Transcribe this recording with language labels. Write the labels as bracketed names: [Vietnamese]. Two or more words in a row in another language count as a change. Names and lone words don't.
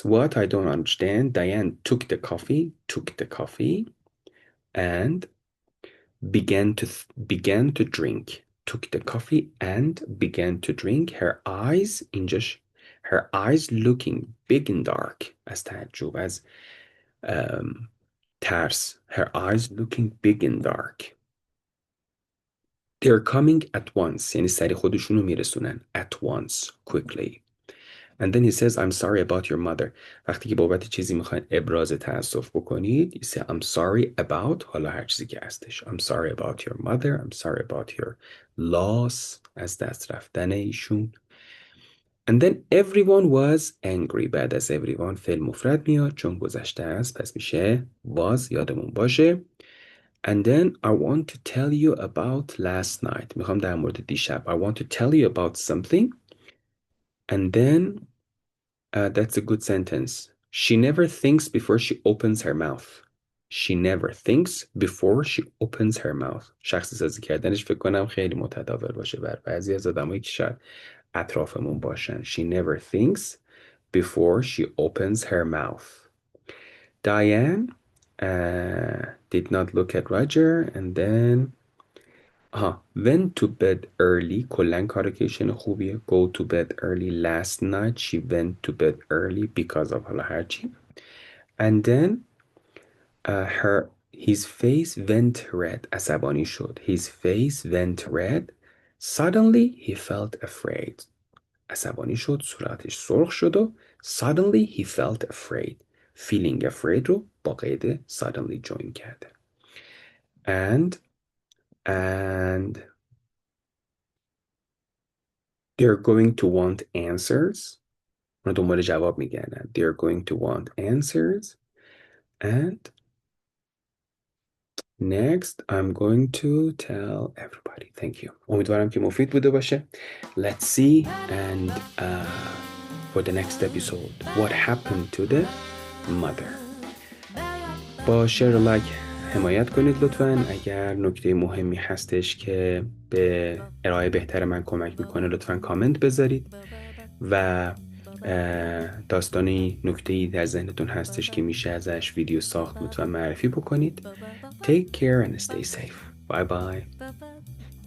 [English] What I don't understand, Diane took the coffee, and began to drink. Took the coffee and began to drink. Her eyes looking big and dark. [Persian] از تعجب از ترس. [English] Her eyes looking big and dark. They're coming at once. [Persian] یعنی سری خودشونو میرسونن. [English] At once, quickly. And then he says, I'm sorry about your mother. [Persian] وقتی که بابت چیزی میخواین ابراز تأسف بکنید, [English] you say, I'm sorry about, [Persian] حالا هر چیزی که هستش. [English] I'm sorry about your mother. I'm sorry about your loss. [Persian] از دست رفتن ایشون. [English] And then everyone was angry. [Persian] بعد از everyone فعل مفرد میاد چون گذشته است. پس میشه was, یادمون باشه. [English] And then I want to tell you about last night. [Persian] میخوام در مورد دیشب. [English] I want to tell you about something. And then that's a good sentence. She never thinks before she opens her mouth. She never thinks before she opens her mouth. [Persian] شخص سازی کردنش فکر کنم خیلی متداول باشه بر بعضی از آدمایی که شاید اطرافمون باشن. [English] She never thinks before she opens her mouth. Diane did not look at Roger and then went to bed early. [Persian] کلن کارکیشن خوبیه. [English] Go to bed early. Last night she went to bed early because of [Persian] حالا هرچی. [English] And then his face went red. [Persian] عصبانی شد. [English] His face went red. Suddenly he felt afraid. [Persian] عصبانی شد. صورتش سرخ شد و [English] suddenly he felt afraid. Feeling afraid [Persian] رو با قید suddenly join کرده. [English] And they're going to want answers. [Persian] اونا دنبال جواب میگردن. [English] They're going to want answers. And next I'm going to tell everybody. Thank you. [Persian] امیدوارم که مفید بوده باشه. [English] Let's see and for the next episode what happened to the mother. [Persian] با شیر و لایک حمایت کنید لطفاً. اگر نکته مهمی هستش که به ارائه بهتر من کمک میکنه لطفاً کامنت بذارید و داستانی نکته‌ای در ذهنتون هستش که میشه ازش ویدیو ساخت لطفاً معرفی بکنید. [English] Take care and stay safe. Bye bye.